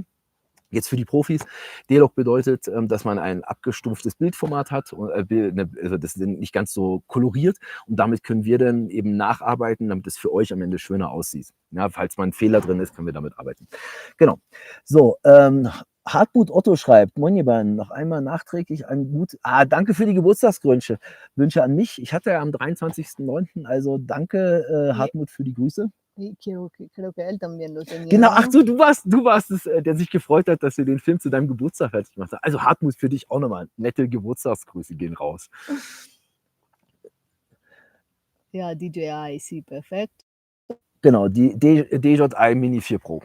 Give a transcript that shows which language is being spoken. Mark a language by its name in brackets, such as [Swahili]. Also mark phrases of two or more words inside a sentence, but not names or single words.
[German] Jetzt für die Profis, D-Log bedeutet, dass man ein abgestumpftes Bildformat hat, also das ist nicht ganz so koloriert und damit können wir dann eben nacharbeiten, damit es für euch am Ende schöner aussieht. Ja, falls mal ein Fehler drin ist, können wir damit arbeiten. Genau. So, Hartmut Otto schreibt, Moin ihr beiden, noch einmal nachträglich danke für die Geburtstagswünsche an mich. Ich hatte ja am 23.09., also danke Hartmut für die Grüße. [Spanish] Creo que él también lo tenía. [German] Genau, ach so, du warst es, der sich gefreut hat, dass wir den Film zu deinem Geburtstag fertig gemacht haben. Also Hartmut, für dich auch nochmal nette Geburtstagsgrüße gehen raus. Ja, DJI, sí, perfekt. Genau, die DJI Mini 4 Pro.